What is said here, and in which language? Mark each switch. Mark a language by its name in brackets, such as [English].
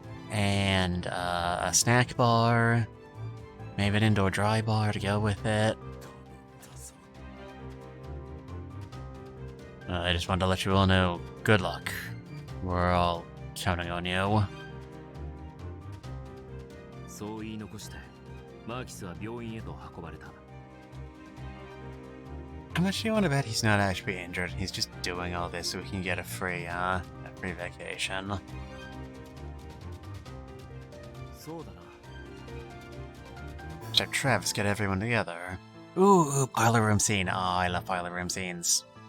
[English] And, a snack bar. Maybe an indoor dry bar to go with it. [Japanese] 頼んだぞ。 [English] I just wanted to let you all know, good luck. We're all counting on you. [Japanese] そう言い残してマーキスは病院へと運ばれた。 [English] How much do you want to bet he's not actually injured? He's just doing all this so he can get a free vacation. [Japanese] そうだな。 [English] So Travis, get everyone together. Ooh, boiler room scene. Oh, I love boiler room scenes.